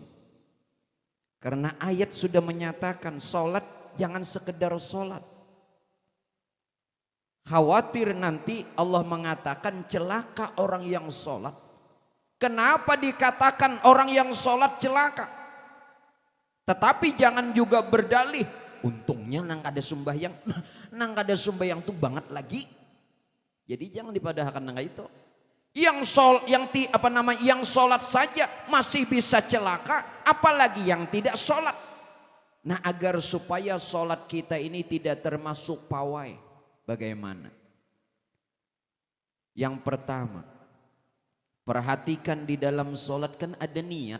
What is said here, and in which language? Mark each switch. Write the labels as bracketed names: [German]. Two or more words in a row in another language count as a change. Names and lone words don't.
[Indonesian] Karena ayat sudah menyatakan sholat jangan sekedar sholat. Khawatir nanti Allah mengatakan celaka orang yang sholat. Kenapa dikatakan orang yang sholat celaka? Tetapi jangan juga berdalih, [Banjar] untungnya nang ada sembahyang, nang ada sembahyang tuh banget lagi. Jadi jangan dipadahkan nang itu. [Indonesian] Yang sholat saja masih bisa celaka, apalagi yang tidak sholat. Nah agar supaya sholat kita ini tidak termasuk pawai, bagaimana? Yang pertama, perhatikan di dalam sholat kan ada niat.